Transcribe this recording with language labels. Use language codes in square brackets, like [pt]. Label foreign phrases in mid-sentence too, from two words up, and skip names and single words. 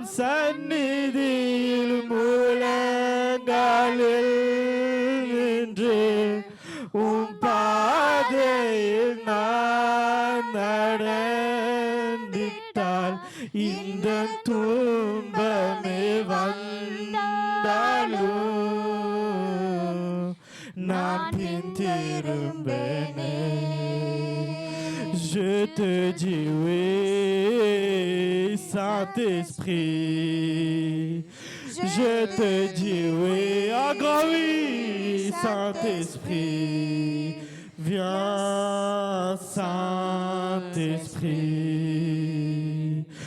[ta] சந்நிதியில் முழங்காலில் நின்று உம் பாதையில் நான் நடந்திட்டால் இந்த துன்பமே வந்தாலும் நான் பின் திரும்பேனே. [fr] Je te dis oui, Saint-Esprit. Je te dis oui, un grand oui, Saint-Esprit. Viens, Saint-Esprit.